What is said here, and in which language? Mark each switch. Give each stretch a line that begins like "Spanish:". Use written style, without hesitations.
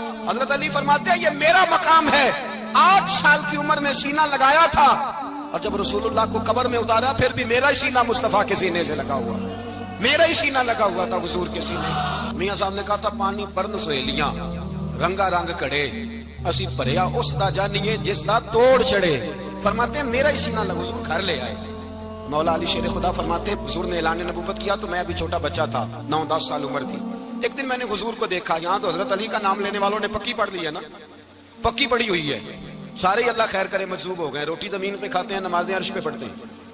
Urdu: حضرت علی فرماتے ہیں یہ میرا مقام ہے. 8 سال کی عمر میں سینہ لگایا تھا اور جب رسول اللہ کو قبر میں اتارا پھر بھی میرا ہی سینہ مصطفیٰ کے سینے سے لگا ہوا میرا ہی سینہ لگا ہوا تھا حضور کے سینے. میاں صاحب نے کہا تھا
Punjabi: پانی پرن سہیلیاں رنگا رنگ کڑے اسی پریا اس دا جانیے جس دا توڑ چڑھے.
Urdu: فرماتے ہیں میرا ہی سینہ لگا. حضور گھر لے آئے. مولا علی شیر خدا فرماتے حضور نے اعلان نبوت کیا تو میں ابھی چھوٹا بچہ تھا 9-10 سال عمر تھی. ایک دن میں نے حضور کو دیکھا. یہاں تو حضرت علی کا نام لینے والوں نے پکی پڑھ لی ہے نا پکی پڑی ہوئی ہے. سارے اللہ خیر کرے مجذوب ہو گئے. روٹی زمین پہ کھاتے ہیں نمازیں عرش پہ پڑھتے ہیں.